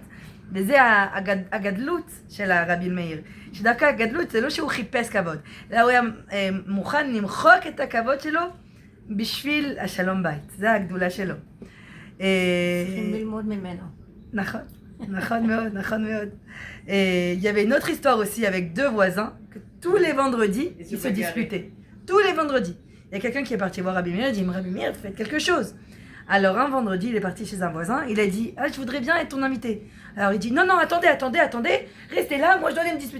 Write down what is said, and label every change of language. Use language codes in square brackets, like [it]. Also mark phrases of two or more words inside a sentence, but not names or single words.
[he] וזה הגדלות של הרבי מאיר, שדווקא הגדלות זה לא שהוא חיפש כבוד, אלא הוא היה מוכן למחוק את הכבוד שלו בשביל השלום בית, זה הגדולה שלו. צריכים ללמוד ממנו. נכון, נכון מאוד, נכון מאוד. [fr] Il y avait une autre histoire aussi avec deux voisins, que tous les vendredis, ils se disputaient. Tous les vendredis. Il y a quelqu'un qui est parti voir Rabbi Meir, il dit, Rabbi Meir, faites quelque chose. Alors un vendredi, il est parti chez un voisin, il a dit, ah, je voudrais bien être ton invité. Alors il dit, non, attendez, restez là, moi je dois aller me disputer.